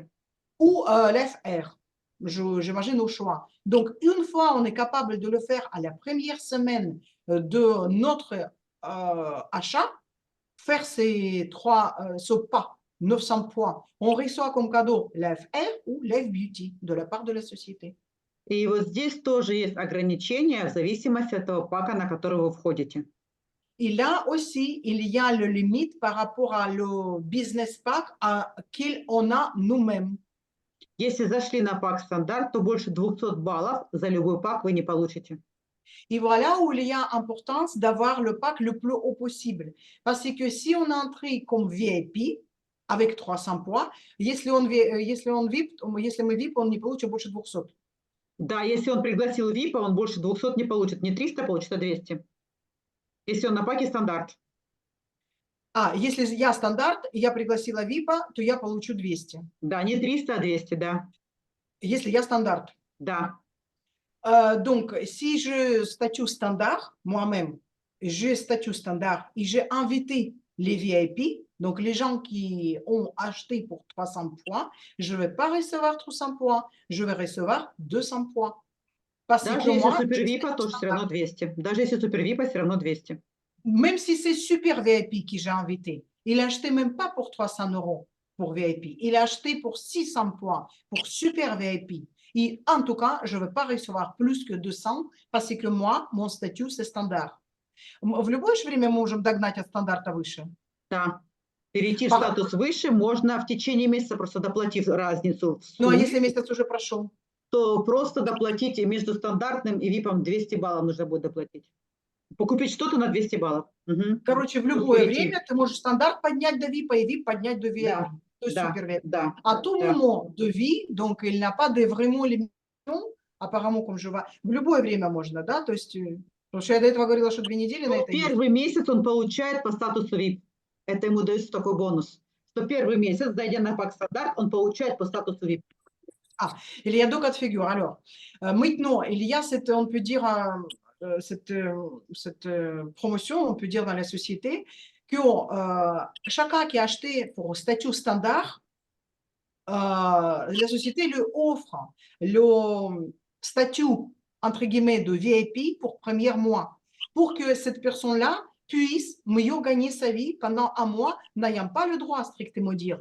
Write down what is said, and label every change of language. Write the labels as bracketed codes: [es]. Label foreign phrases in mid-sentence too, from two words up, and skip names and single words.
[fr] ou Live Air. J'imagine au choix. Donc, une fois on est capable de le faire à la première semaine de notre achat, faire ce pas, 900 points, on reçoit comme cadeau Live Air ou Live Beauty de la part de la société. [ru] И вот здесь тоже есть ограничения в зависимости от того пака, на который вы входите. [fr] Et là aussi, il y a le limite par rapport à le [en] business pack [fr] qu'on a nous-mêmes. [ru] Если зашли на пак стандарт, то больше 200 баллов за любой пак вы не получите. [fr] Et voilà où il y a importance d'avoir le pack le plus haut possible. Parce que si on entre comme VIP avec 300 points, [ru] если мы VIP, он не получит больше 200. Да, если он пригласил VIP, он больше 200 не получит. Не 300 получит, а 200. Если он на паке стандарт. А, если я стандарт, и я пригласила VIP, то я получу 200. Да, не 300, а 200, да. Если я стандарт. Да. [fr] Donc, si je statut standard, moi-même, je statut standard et j'ai invité les VIP, donc les gens qui ont acheté pour 300 points, je ne vais pas recevoir 300 points, je vais recevoir 200 points. Parce [ru] Даже [fr] que [ru] если [fr] moi, [ru] супер [fr] je [ru] VIP, [fr] statut [ru] тоже все [fr] standard. [ru] равно 200. Даже если супер VIP, все равно 200. [fr] Même si c'est super VIP qui j'ai invité, il a acheté même pas pour 300 € pour VIP, il a acheté pour 600 points pour super VIP. Et en tout cas, je ne veux pas recevoir plus que 200 parce que moi, mon statut, c'est standard. [ru] В любое же время мы можем догнать от стандарта выше. Да. Перейти в Пар- статус выше можно в течение месяца, просто доплатив разницу в Ну, а сумме, если месяц уже прошел? то просто доплатите между стандартным и VIP 200 баллов нужно будет доплатить. Покупить что-то на 200 баллов. Мгм. Короче, в Чтобы любое перейти. время ты можешь стандарт поднять до VIP и VIP поднять до VIP. Да, То есть да, супер VIP. да. [fr] À tout [ru] Да. [fr] moment de vie, donc il n'a pas de vraiment limitation, apparemment, comme je vois. [ru] В любое время можно, да? То есть, потому что я до этого говорила, что 2 недели на Ну, это есть. первый месяц он получает по статусу VIP. Это ему дается такой бонус. Что первый месяц, зайдя на пак стандарт, он получает по статусу VIP. [fr] Il y a deux cas de figure. Alors, maintenant, il y a cette, on peut dire, cette promotion, on peut dire dans la société, que chacun qui a acheté pour statut standard, la société lui offre le statut, entre guillemets, de VIP pour premier mois, pour que cette personne-là puisse mieux gagner sa vie pendant un mois, n'ayant pas le droit, strictement dire.